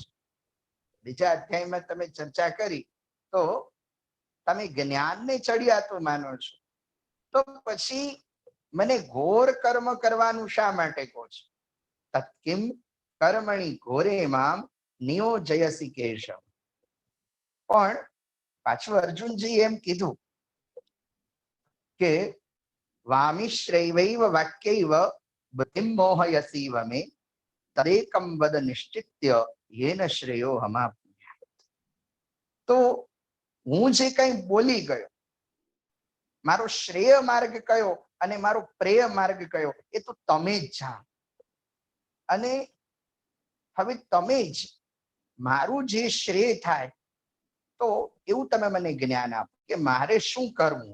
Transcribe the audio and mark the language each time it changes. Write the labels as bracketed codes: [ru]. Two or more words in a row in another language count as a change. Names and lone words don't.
[gu] બીજા અધ્યાયમાં તમે ચર્ચા કરી તો તમે જ્ઞાનને ચડિયાતું માનો છો, તો પછી મને ઘોર કર્મ કરવાનું શા માટે કહો છો? [sa] તત્કિમ કર્મણી ઘોરે મામ નિયોજયસી કેશવ। [gu] પણ પાછું અર્જુનજી એમ કીધું કે [sa] વામિશ્રૈવૈવ વાક્યૈવ बुद्धिं मोहयसीव मे तदेकं वद निश्चित्य येन श्रेयोऽहमाप्नुयात्। [gu] तो હું જે કંઈ બોલી ગયો, મારો શ્રેય માર્ગ કયો અને મારો પ્રેય માર્ગ કયો એ તો તમે જ જાણો। અને હવે તમે જ મારું જે શ્રેય થાય તો એવું તમે મને જ્ઞાન આપો કે મારે શું કરવું।